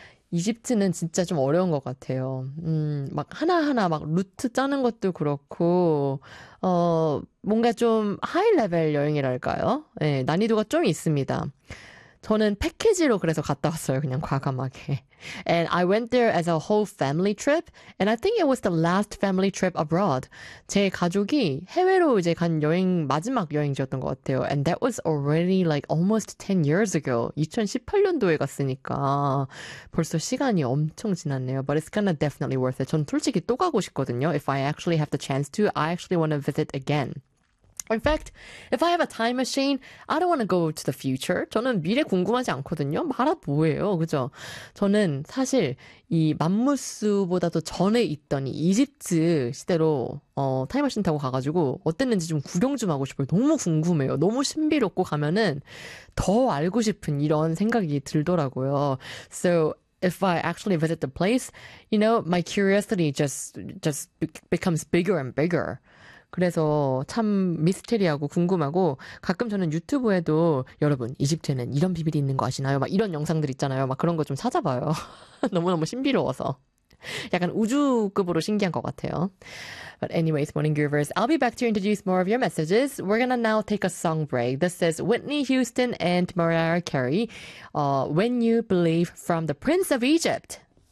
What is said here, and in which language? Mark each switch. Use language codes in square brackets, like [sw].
[ko] 이집트는 진짜 좀 어려운 것 같아요. 막 하나하나 막 루트 짜는 것도 그렇고, 뭔가 좀 하이 레벨 여행이랄까요? 예, 난이도가 좀 있습니다. 저는 패키지로 그래서 갔다 왔어요. 그냥 과감하게. [en] And I went there as a whole family trip. And I think it was the last family trip abroad. [ko] 제 가족이 해외로 이제 간 여행, 마지막 여행지였던 것 같아요. [en] And that was already like almost 10 years ago. [ko] 2018년도에 갔으니까 벌써 시간이 엄청 지났네요. [en] But it's gonna definitely worth it. [ko] 전 솔직히 또 가고 싶거든요. [en] If I actually have the chance to, I actually wanna visit again. In fact, if I have a time machine, I don't want to go to the future. [ko] 저는 미래 궁금하지 않거든요. 말아 뭐예요, 그죠? 저는 사실 이 맘무스보다도 전에 있던 이 이집트 시대로 타임머신 타고 가가지고 어땠는지 좀 구경 좀 하고 싶어요. 너무 궁금해요. 너무 신비롭고 가면은 더 알고 싶은 이런 생각이 들더라고요. [en] So if I actually visit the place, my curiosity just becomes bigger and bigger. [ko] 그래서 참 미스테리하고 궁금하고 가끔 저는 유튜브에도 여러분, 이집트에는 이런 비밀이 있는 거 아시나요? 막 이런 영상들 있잖아요. 막 그런 거좀 찾아봐요. 너무너무 신비로워서. 약간 우주급으로 신기한 것 같아요. [en] But anyways, Morning Groovers, I'll be back to introduce more of your messages. We're gonna now take a song break. This is Whitney Houston and Mariah Carey, When You Believe from the Prince of Egypt.